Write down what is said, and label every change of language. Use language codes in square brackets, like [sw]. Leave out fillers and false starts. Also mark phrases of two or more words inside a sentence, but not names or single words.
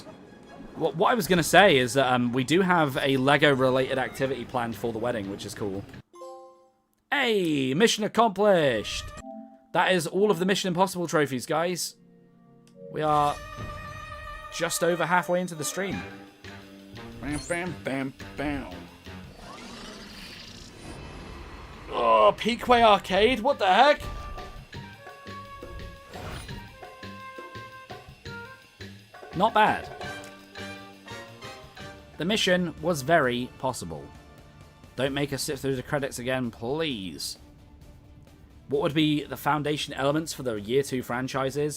[en] What I was going to say is that we do have a Lego-related activity planned for the wedding, which is cool. Hey! Mission accomplished! That is all of the Mission Impossible trophies, guys. We are just over halfway into the stream. Bam, bam, bam, bam. Oh, Peakway Arcade? What the heck? Not bad. The mission was very possible. Don't make us sit through the credits again, please. What would be the foundation elements for the Year 2 franchises?